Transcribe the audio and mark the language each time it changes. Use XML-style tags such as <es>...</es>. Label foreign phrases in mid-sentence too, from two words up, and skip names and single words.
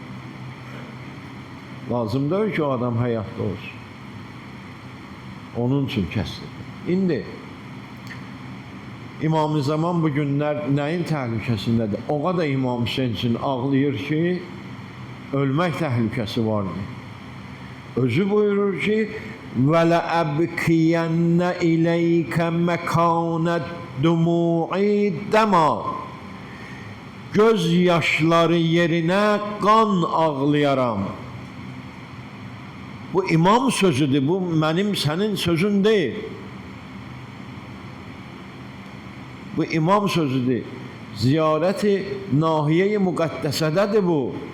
<az>Lazım deyil ki, o adam həyatda olsun. Onun üçün kəstirirlər. İndi İmam-ı Zaman bu günlər nəyin təhlükəsindədir? O qədər İmam Hüseyin üçün ağlayır ki, ölmək təhlükəsi vardır. Özü buyurur ki,</az> <ar>وَلَأَبْكِيَنَّ إِلَيْكَ مَكَانَ الدُّمُوعِ دَمَا</ar> <az>Göz yaşları yerine qan ağlayaram. Bu imam sözüdür, bu mənim sənin sözün deyil. Bu imam sözüdür. Ziyarəti nahiye-i müqəddəsədədir bu.</az>